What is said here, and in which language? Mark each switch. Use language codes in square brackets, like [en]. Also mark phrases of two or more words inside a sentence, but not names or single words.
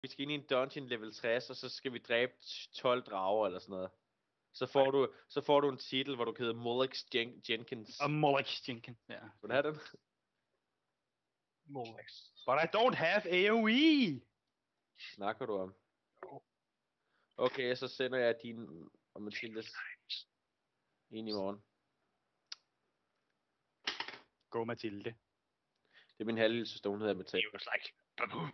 [da] vi skal ind i en [en] dungeon level [da] 60, og så skal vi dræbe 12 drager eller sådan noget. Så får du en titel, hvor du hedder Molex Jenkins. Og Molex Jenkins, ja. Vil du have den? Molex. [en] But I don't have AoE! [da] Snakker du om? Okay, så sender jeg din og Mathildes ind i morgen. Go Mathilde. Det er min halvlille søster, hun hedder Mathilde. [en] He was like, baboon.